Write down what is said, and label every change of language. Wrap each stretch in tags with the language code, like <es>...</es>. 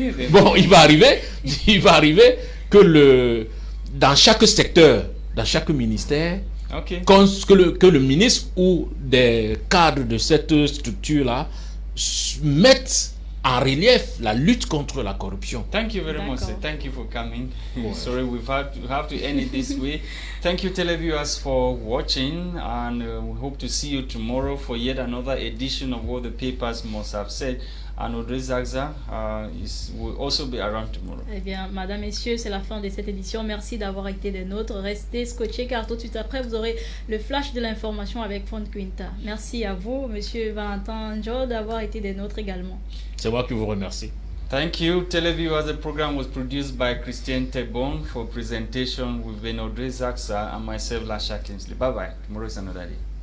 <fr>Bon, il va arriver que dans chaque secteur, dans chaque ministère, okay, que le ministre ou des cadres de cette structure-là mettent en relief la lutte contre la corruption.</fr> <en>Thank you very much. Thank you for coming. Sorry, we have to end it this way. Thank you, televiewers, for watching, and we hope to see you tomorrow for yet another edition of What the Papers Must Have Said. And Audrey Zagza will also be around tomorrow.</en> <fr>Eh bien, madame, messieurs, c'est la fin de cette édition. Merci d'avoir été des nôtres. Restez scotchés car tout de suite après, vous aurez le flash de l'information avec Fond Quinta. Merci à vous, monsieur Valentin Joe, d'avoir été des nôtres également. C'est moi qui vous remercie.</fr> <en>Thank you, televiewers. The program was produced by Christian Tebon for presentation with Audrey Zagza and myself, Lasha Kingsley. Bye-bye. Tomorrow is another day.</en>